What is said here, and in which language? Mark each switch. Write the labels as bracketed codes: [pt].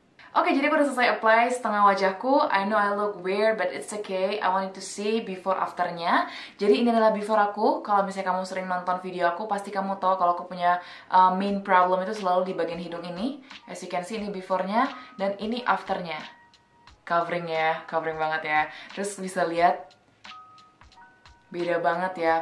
[id] Oke, jadi aku udah selesai apply setengah wajahku. [en] I know I look weird, but it's okay. I wanted to see before afternya. [id] Jadi ini adalah before aku. Kalau misalnya kamu sering nonton video aku, pasti kamu tahu kalau aku punya main problem itu selalu di bagian hidung ini. [en] As you can see, [id] ini before-nya, dan ini afternya. Covering ya, covering banget ya. Terus bisa lihat, beda banget ya.